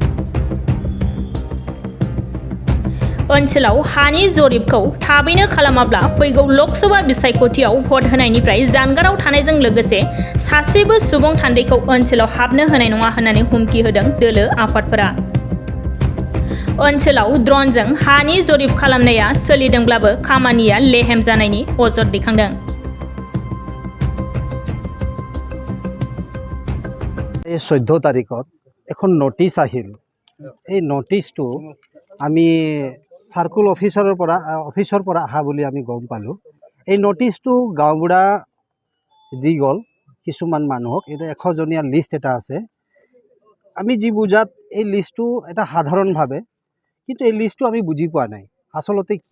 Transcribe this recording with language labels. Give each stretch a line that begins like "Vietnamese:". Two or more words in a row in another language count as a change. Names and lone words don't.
Bodo: ओनसोलाव हानि जरिबखौ थाबैनो खालामाब्ला फैगौ लकसभा बिसायख'थियाव भट होनायनिफ्राय जानगाराव थानायजों लोगोसे सासेबो सुबुं थान्दैखौ ओनसोलाव हाबनो होनाय नङा होननानै हुमखि होदों दोलो आफादफोरा। ओनसोलाव ड्रनजों हानि जरिब खालामनाया सोलिदोंब्लाबो खामानिया लेहेम जानायनि अजद दैखांदों।
Assamese: 14 तारिखत এখন নোটিশ আহিল। এই নোটিশটো আমি সার্কুল অফিসৰ পৰা আহা বুলি আমি গম পালোঁ। এই নোটিশটো গাঁওবুঢ়া দি গ'ল কিছুমান মানুহক। এটা 100 জনীয়া লিষ্ট এটা আছে। আমি যি বুজাত এই লিষ্টটো এটা সাধাৰণভাৱে, কিন্তু এই লিষ্টটো আমি বুজি পোৱা নাই আচলতে কি।